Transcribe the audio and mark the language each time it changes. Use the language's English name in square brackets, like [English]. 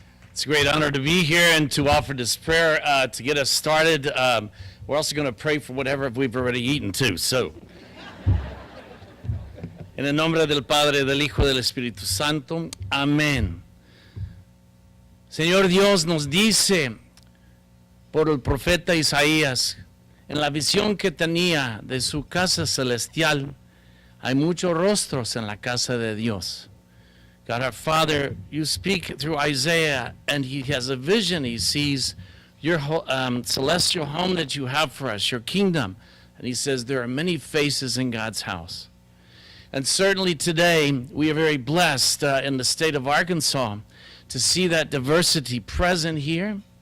[English] It's a great honor to be here and to offer this prayer to get us started. We're also going to pray for whatever we've already eaten too. [Spanish] So, en el nombre del Padre, del Hijo y del Espíritu Santo. Amén. Señor Dios nos dice por el profeta Isaías, en la visión que tenía de su casa celestial, hay muchos rostros en la casa de Dios. [English] God our Father, you speak through Isaiah, and he has a vision. He sees your celestial home that you have for us, your kingdom. And he says there are many faces in God's house. And certainly today, we are very blessed in the state of Arkansas to see that diversity present here.